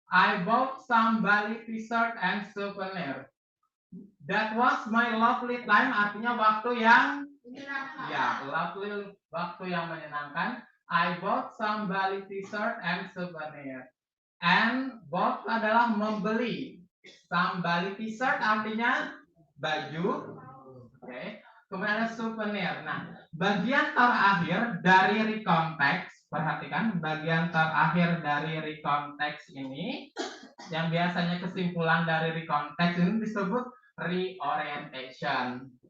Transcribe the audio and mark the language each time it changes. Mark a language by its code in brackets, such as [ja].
[en] I bought some Bali t-shirt and souvenir. That was my lovely time [id] artinya waktu yang lovely, waktu yang menyenangkan. [en] I bought some Bali t-shirt and souvenir. And bought [id] adalah membeli. [en] Some Bali t-shirt [id] artinya baju. Oke. Kemudian ada souvenir. Nah, bagian terakhir dari recontext, perhatikan bagian terakhir dari recontext ini yang biasanya kesimpulan dari recontext ini disebut reorientation.